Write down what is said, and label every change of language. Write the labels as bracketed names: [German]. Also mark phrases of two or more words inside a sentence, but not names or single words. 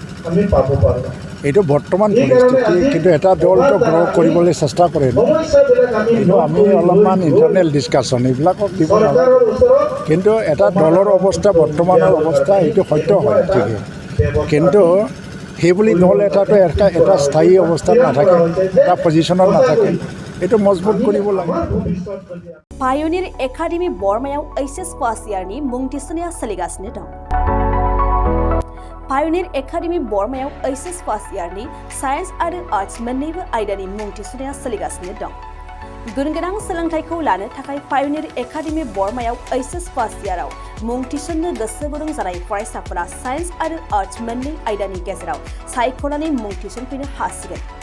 [Assamese] এইটো বৰ্তমান পৰিস্থিতি কিন্তু এটা দলটো গ্ৰ' কৰিবলৈ চেষ্টা কৰে কিন্তু আমি অলপমান [English] internal discussion [Assamese] এইবিলাকক দিব নালাগে কিন্তু এটা দলৰ অৱস্থা বৰ্তমানৰ অৱস্থা এইটো সত্য হয় ঠিকেই কিন্তু সেইবুলি দল এটাতো এটা স্থায়ী অৱস্থাত নাথাকে এটা পজিশ্যনত নাথাকে এইটো মজবুত কৰিব লাগে [Bodo] पायोनियर एकाडेमी बरमायाव HS [English] first year [Bodo] मुं थिसननाया सोलिगासिनो दं पायनिर एकाडेमि बर्मायाव एचएस [English] first year [Bodo] साइन्स आरो आर्ट्स मोन्नैबो आयदानि मुं थिसननाया सोलिगासिनो दं। गुन गोनां सोलोंथाइखौ लानो थाखाय पायनिर एकाडेमि बर्मायाव एचएस [English] first year [Bodo] मुं थिसननो गोसो गुदुं जानाय फरायसाफोरा साइन्स आरो आर्ट्स मोन्नै आयदानि गेजेराव सायख'नानै मुं थिसनफैनो हासिगोन।